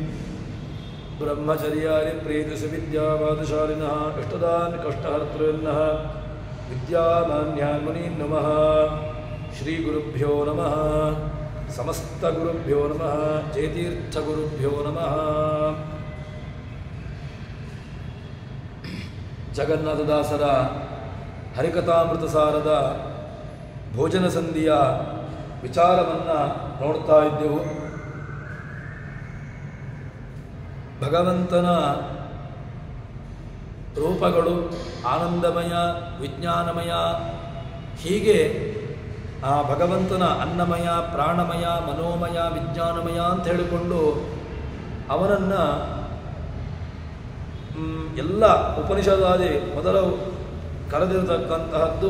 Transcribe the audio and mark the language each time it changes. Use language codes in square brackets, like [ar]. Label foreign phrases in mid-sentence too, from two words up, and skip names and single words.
[sa] ब्रह्मचर्यारिप्रीतिसुविद्यावादशालिनः इष्टदान् कष्टहर्तॄन्नः विद्यामान्यान् मुनीन् नमः। श्रीगुरुभ्यो नमः, समस्तगुरुभ्यो नमः, जयतीर्थगुरुभ्यो नमः। [kn] ಜಗನ್ನಾಥದಾಸರ ಹರಿಕಥಾಮೃತಸಾರದ ಭೋಜನ ಸಂಧಿಯ ವಿಚಾರವನ್ನು ನೋಡ್ತಾ ಇದ್ದೆವು. ಭಗವಂತನ ರೂಪಗಳು ಆನಂದಮಯ, ವಿಜ್ಞಾನಮಯ, ಹೀಗೆ ಆ ಭಗವಂತನ ಅನ್ನಮಯ, ಪ್ರಾಣಮಯ, ಮನೋಮಯ, ವಿಜ್ಞಾನಮಯ ಅಂತ ಹೇಳಿಕೊಂಡು ಅವನನ್ನು ಎಲ್ಲ ಉಪನಿಷದಾದಿ ಮೊದಲು ಕರೆದಿರತಕ್ಕಂತಹದ್ದು.